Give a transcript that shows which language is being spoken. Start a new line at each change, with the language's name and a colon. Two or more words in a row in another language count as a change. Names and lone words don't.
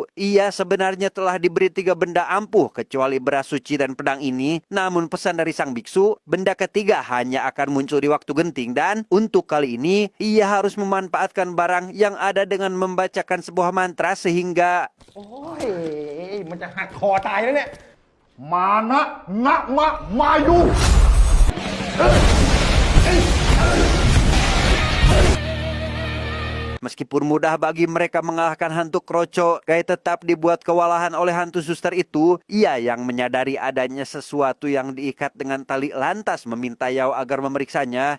Indonesian: Ia sebenarnya telah diberi 3 benda ampuh kecuali beras suci dan pedang ini. Namun pesan dari sang biksu, benda ketiga hanya akan muncul di waktu genting. Dan untuk kali ini, ia harus memanfaatkan barang yang ada dengan membacakan sebuah mantra sehingga...
Thai: โอ้ยมันจะหักคอตายแล้วเนี่ย Mana Nak Mak Mayu.
Indonesian: Meskipun mudah bagi mereka mengalahkan hantu kroco, Guy tetap dibuat kewalahan oleh hantu suster itu. Ia yang menyadari adanya sesuatu yang diikat dengan tali lantas meminta Yao agar memeriksanya.